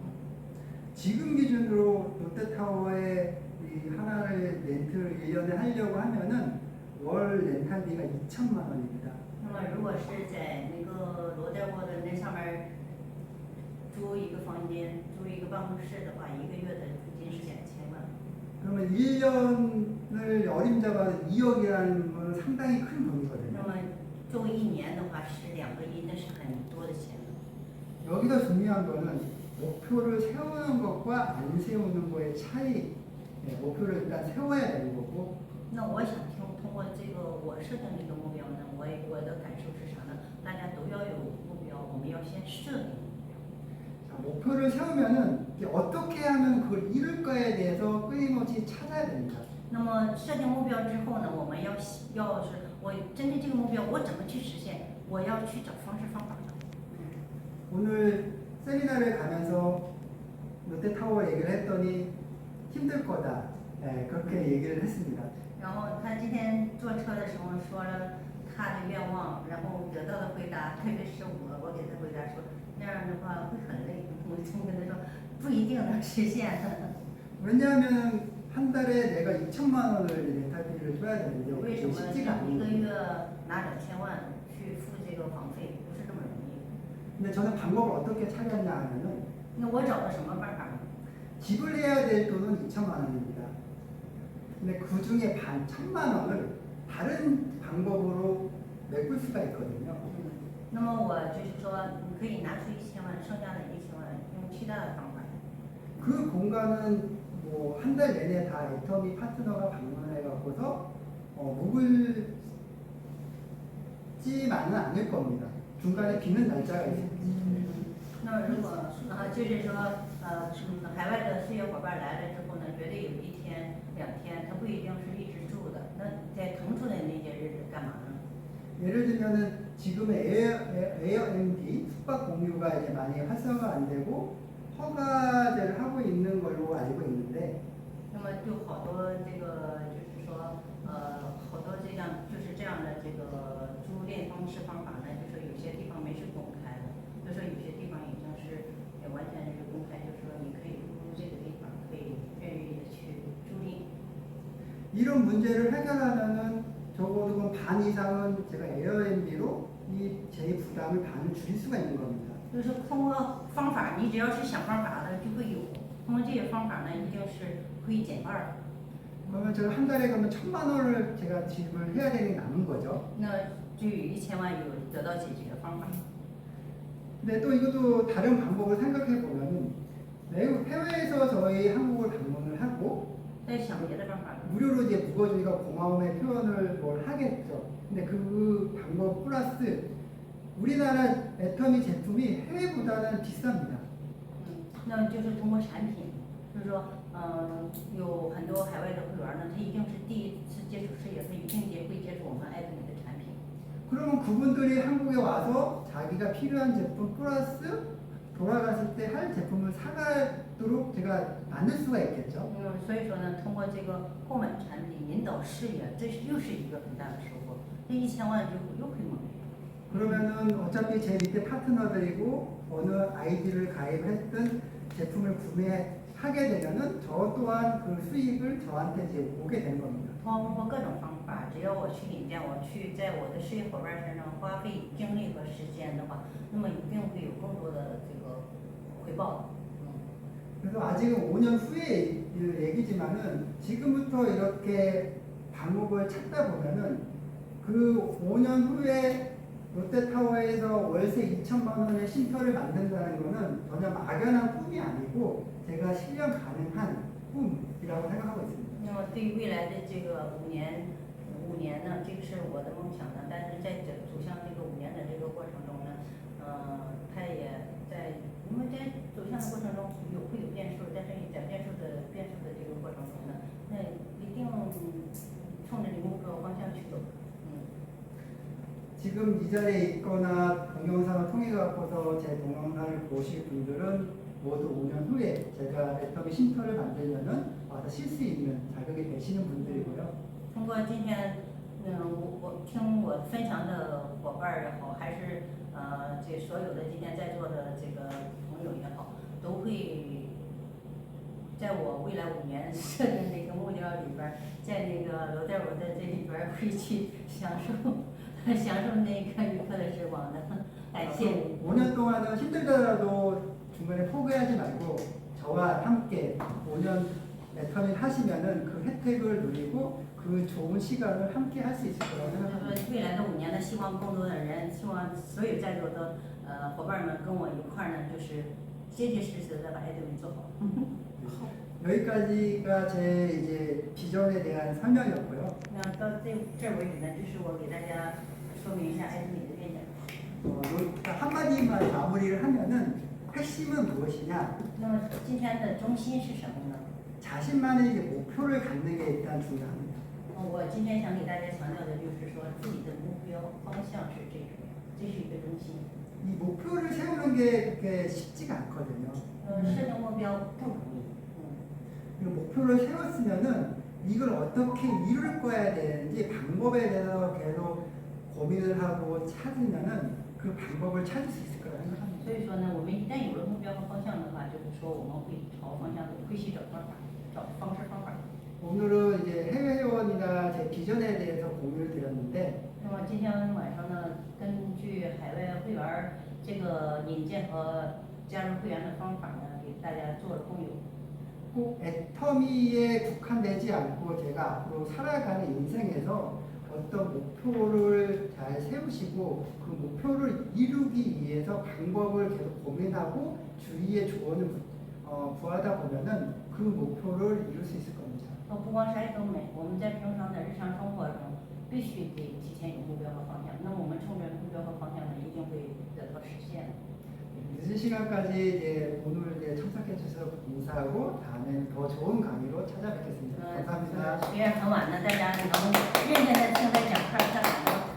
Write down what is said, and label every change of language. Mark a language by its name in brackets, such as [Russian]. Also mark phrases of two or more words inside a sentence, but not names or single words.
[Korean] 지금 기준으로 롯데타워에 이 하나를 렌트를 1년에 하려고 하면은 월 렌탈비가 2천만 원입니다. [Chinese] 那么如果是在那个罗代沃的那上面租一个房间、租一个办公室的话，一个月的租金是2000万。 [Korean] 그러면 1년을 어림잡아 2억이라는 건 상당히 큰 돈이거든요. [Chinese] 那么作为1年的话是2个亿，那是很多的钱。 [Korean] 여기서 중요한 거는 목표를 세우는 것과 안 세우는 거의 차이. 목표를 일단 세워야 되는 거고. [Chinese] 那我想通过这个我设定这个目标呢，我的感受是啥呢？大家都要有目标，我们要先设定目标。 [Korean] 자, 목표를 세우면은 이제 어떻게 하면 그걸 이룰까에 대해서 끊임없이 찾아야 됩니다. [Chinese] 那么设定目标之后呢，我们要是我针对这个目标，我怎么去实现？我要去找方式方法。 [Korean] 오늘 세미나를 가면서 롯데타워 얘기를 했더니 힘들 거다. 그렇게 얘기를 했습니다. [Chinese] 然后他今天坐车的时候说了他的愿望，然后得到的回答，特别是我给他回答说，那样的话会很累。我就跟他说，不一定能实现。 [Korean] 왜냐하면 한 달에 내가 2천만 원을 렌탈비를 줘야 되는데 [Chinese] 为什 [Korean] 그게 [Chinese] 么 [Korean] 쉽지가 [Chinese] 一个 [Korean] 않거든요. [Chinese] 月拿2000万去付这个房费，不是这么容易。 [Korean] 근데 저는 방법을 어떻게 찾았냐 하면은 [Chinese] 那我找了什么办法呢？ [Korean] 지불해야 될 돈은 2천만 원입니다. 근데 그 중에 반 1천만 원을 다른 방법으로 메꿀 수가 있거든요. [Chinese] 那么我就是说，你可以拿出1000万，剩下的1000万用其他的方法。 [Korean] 그 공간은 뭐 한 달 내내 다 애터미 파트너가 방문해 갖고서 묵을지만은 않을 겁니다. 중간에 비는 날짜가 있습니다. [Chinese] 那么如果就是说海外的事业伙伴来了之后呢，绝对有1天2天，他不一定是一直住的。那在腾出来那些日子干嘛呢？ [Korean] 예를 들면은 지금의 에어비앤비 숙박 공유가 이제 많이 활성화가 안 되고 허가제를 하고 있는 걸로 알고 있는데 [Chinese] 那么就好多这个就是说好多这样就是这样的这个租赁方式方法呢，就说有些地方没是公开的，就说有些地方已经是也完全是公开，就是说你可以入这个地方，可以愿意的去租赁。 [Korean] 이런 문제를 해결하면은 적어도 그럼 반 이상은 제가 에어비앤비로 제 부담을 반을 줄일 수가 있는 겁니다. [Chinese] 就是通过方法，你只要是想办法的就会有，通过这些方法呢，一定是会减半儿。 [Korean] 그러면 제가 한 달에 그러면 1천만 원을 제가 지불을 해야 되는 게 남은 거죠. [Chinese] 那就有1000万有得到解决的方法。 [Korean] 근데 또 이것도 다른 방법을 생각해 보면은 매우 해외에서 저희 한국을 방문을 하고 [Chinese] 再想别的办法。 [Korean] 무료로 이제 묵어주니까 고마움의 표현을 뭘 하겠죠. 근데 그 방법 플러스 우리나라 애터미 제품이 해외보다는 비쌉니다. [Chinese] 那就是通过产品，就是说，有很多海外的会员呢，他一定是第一次接触事业，他一定会接触我们爱多美的产品。 [Korean] 그러면 그분들이 한국에 와서 자기가 필요한 제품 플러스 돌아갔을 때 할 제품을 사가도록 제가 만들 수가 있겠죠. [Chinese] 所以说呢，通过这个购买产品引导视野，这又是一个很大的收获。这1000万又可以蒙面。 [Korean] 그러면은 어차피 제 밑에 파트너들이고 어느 아이디를 가입했든 제품을 구매하게 되면은 저 또한 그 수익을 저한테 이제 오게 되는 겁니다. [Chinese] 通过各种方法，只要我去引荐，我去在我的事业伙伴身上花费精力和时间的话，那么一定会有更多的这个回报。 [Korean] 그래서 아직은 5년 후의 얘기지만은 지금부터 이렇게 방법을 찾다 보면은 그 5년 후에 롯데타워에서 월세 2천만 원의 쉼터를 만든다는 거는 전혀 막연한 꿈이 아니고 제가 실현 가능한 꿈이라고 생각하고 있습니다. [Chinese] 那么对于未来的这个5年呢，这个是我的梦想呢。但是在走向这个5年的这个过程中呢，它也在，因为在走向的过程中会有变数，但是在变数的这个过程中呢，那一定冲着这个目标方向去走。 [Korean] 지금 이 자리에 있거나 동영상을 통해 갖고서 제 동영상을 보실 분들은 모두 5년 후에 제가 애터미 쉼터를 만들면은 와서 쉴 수 있는 자격이 되시는 분들이고요. [Chinese] 通过今天，我听我分享的伙伴儿也好，还是这所有的今天在座的这个朋友也好，都会在我未来5年设定的一个目标里边儿，在那个罗代我的这里边儿会去享受那个愉快的时光的。感谢。 [Korean] 5년 동안은 힘들더라도 중간에 포기하지 말고 저와 함께 5년 애터미 하시면은 그 혜택을 누리고 그 좋은 시간을 함께 할 수 있을 거라고 생각합니다. [Chinese] 未来的5年呢，希望更多的人，希望所有在座的伙伴们跟我一块儿呢，就是结结实实的把爱德米做好。 [Korean] 여기까지가 제 이제 비전에 대한 설명이었고요. [Chinese] 那到这为止呢，就是我给大家说明一下爱德米的愿景。 [Korean] 한마디만 마무리를 하면은 핵심은 무엇이냐? [Chinese] 那么今天的中心是什么呢？ [Korean] 자신만의 이제 목표를 갖는 게 일단 중요합니다. [Chinese] 我今天想给大家强调的就是说，自己的目标方向是最重要，这是一个中心。 [Korean] 이 목표를 세우는 게 그렇게 쉽지가 않거든요. [Chinese] 设定目标不容易。 [Korean] 그 목표를 세웠으면은 이걸 어떻게 이룰 거야 되는지 방법에 대해서 계속 고민을 하고 찾으면은 그 방법을 찾을 수 있을 거라 생각합니다. [Chinese] 所以说呢，我们一旦有了目标和方向的话，就是说我们会朝方向走，会去找方法，找方式方法。 [Korean] 오늘은 이제 해외 회원이나 제 비전에 대해서 공유를 드렸는데 [Chinese] 那么今天晚上呢，根据海外会员儿这个引荐和加入会员的方法呢，给大家做了共有。 [Korean] 꼭 애터미에 국한되지 않고 제가 앞으로 살아가는 인생에서 어떤 목표를 잘 세우시고 그 목표를 이루기 위해서 방법을 계속 고민하고 주위의 조언을 구하다 보면은 그 목표를 이룰 수 있을 겁니다. [Chinese] 不光是爱多美，我们在平常的日常生活中必须得提前有目标和方向。那么我们冲着目标和方向呢，一定会得到实现。 [Korean] 늦은 시간까지 이제 오늘 이제 참석해 주셔서 감사하고 다음엔 더 좋은 강의로 찾아뵙겠습니다. 감사합니다. [Chinese] 虽然很晚了，大家能认真的听我讲课，太好了。